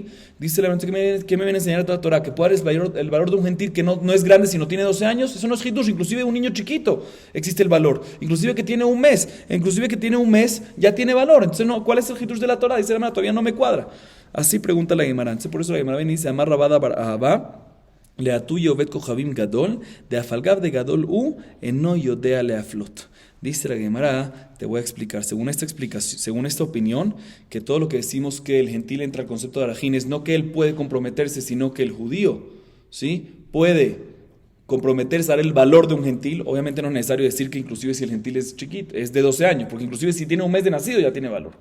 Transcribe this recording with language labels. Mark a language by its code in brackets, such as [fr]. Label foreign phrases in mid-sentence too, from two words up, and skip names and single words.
[es] Dice la que me viene a enseñar la Torah, que puede dar el valor de un gentil que no es grande sino tiene 12 años. Eso no es hidush. Inclusive un niño chiquito existe el valor. Inclusive que tiene un mes ya tiene valor. Entonces, no, ¿cuál es el hidush de la Torah? Dice la Gemara, todavía no me cuadra. Así pregunta la Gemara. Entonces, por eso la Gemara viene y dice, [arc] אמר רב אדא בר אהבה לאתויי עובד כוכבים גדול דאפילו גדול אינו יודע להפלות. [es] Dice la Gemara, te voy a explicar, según esta opinión, que todo lo que decimos que el gentil entra al concepto de arajín es no que él puede comprometerse, sino que el judío, ¿sí? Puede comprometerse a dar el valor de un gentil. Obviamente no es necesario decir que inclusive si el gentil es chiquito, es de 12 años, porque inclusive si tiene un mes de nacido ya tiene valor.